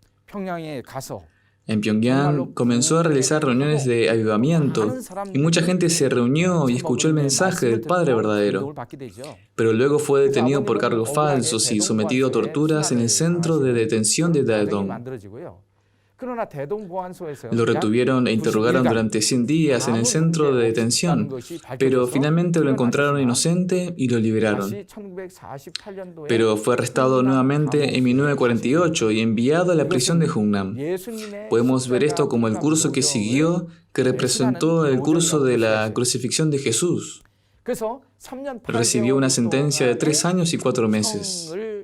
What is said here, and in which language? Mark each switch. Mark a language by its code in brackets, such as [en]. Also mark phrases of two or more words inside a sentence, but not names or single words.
[es] En Pyongyang comenzó a realizar reuniones de avivamiento y mucha gente se reunió y escuchó el mensaje del Padre Verdadero. Pero luego fue detenido por cargos falsos y sometido a torturas en el centro de detención de Daedong. [ko] 그러나 대동보안소에서 [es] Lo retuvieron e interrogaron [ko] 90일간 [es] durante 100 días en el centro de detención, pero finalmente lo encontraron inocente y lo liberaron. [ko] 다시 1948년도에 [es] Pero fue arrestado nuevamente en 1948 y enviado a la prisión de Hungnam. Podemos ver esto como el curso que siguió, que representó el curso de la crucifixión de Jesús. Recibió una sentencia de 3 años y 4 meses.